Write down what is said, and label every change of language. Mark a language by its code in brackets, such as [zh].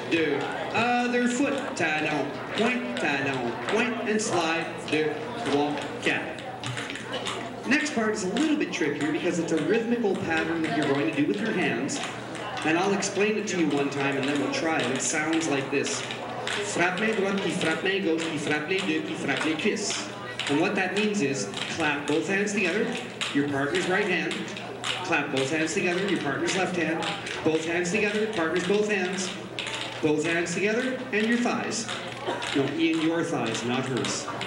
[en] Do other foot, talon, point, and slide. 2, 3, 4. Next part is a little bit trickier because it's a rhythmical pattern that you're going to do with your hands. And I'll explain it to you one time and then we'll try it. It sounds like this. [fr] Frappe main droite, qui frappe main gauche, qui frappe les deux, qui frappe les cuisses. [en] And what that means is clap both hands together, your partner's right hand. Clap both hands together, your partner's left hand. Both hands together, partner's both hands. Both hands together, and your thighs. No, in your thighs, not hers.